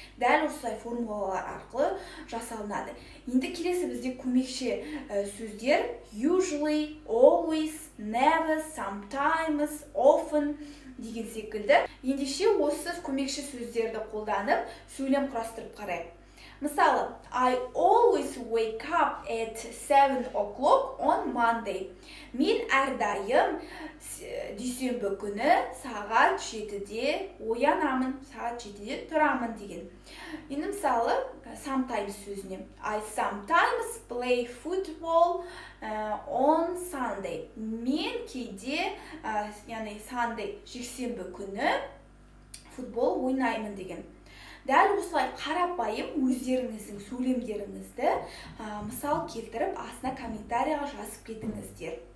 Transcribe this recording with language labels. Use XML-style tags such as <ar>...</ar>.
<kk>Дәл осылай формулалар арқылы жасалынады. Енді келесі бізде көмекші сөздер usually, always, never, sometimes, often деген секілді. Ендеше осы көмекші сөздерді қолданып сөйлем құрастырып қарайық.</kk> <en>Мысалы, I always wake up at 7 o'clock on Monday.</en> <kk>Мен әрдайым дүйсенбі күні сағат 7-де оянамын, сағат 7-де тұрамын деген. Енді мысалы, sometimes сөзіне.</kk> <en>I sometimes play football on Sunday.</en> <kk>Мен кейде, яғни Sunday, жексенбі күні футбол ойнаймын деген. Дәл осылай қарапайым өздеріңіздің сөйлемдеріңізді мысал келтіріп, астына комментарияға жазып кетіңіздер.</kk>